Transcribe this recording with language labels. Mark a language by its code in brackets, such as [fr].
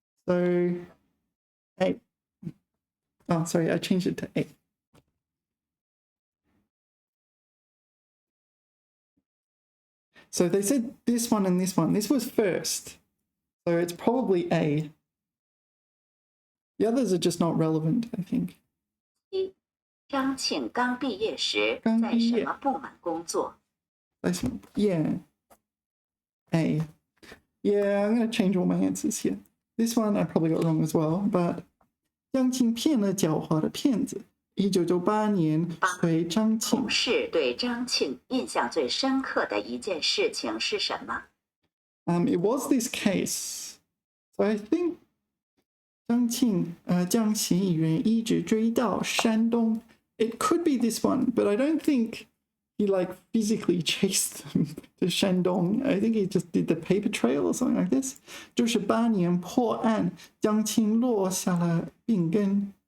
[en] So A. Oh, sorry, I changed it to A. So they said this one and this one. This was first. So it's probably A. The others are just not relevant, I think. [zh] 一，张庆刚毕业时在什么部门工作？ [en] Yeah. A. Yeah, I'm going to change all my answers here. This one I probably got wrong as well, but [zh] 张庆骗了狡猾的骗子。 1998年回张庆。同事对张庆印象最深刻的一件事情是什么？ [en] It was this case. So I think [zh] 张庆将嫌疑人一直追到山东， [en] it could be this one, but I don't think he like physically chased them to Shandong. I think he just did the paper trail or something like this. [zh] 就是8年破案，江青落下了病根.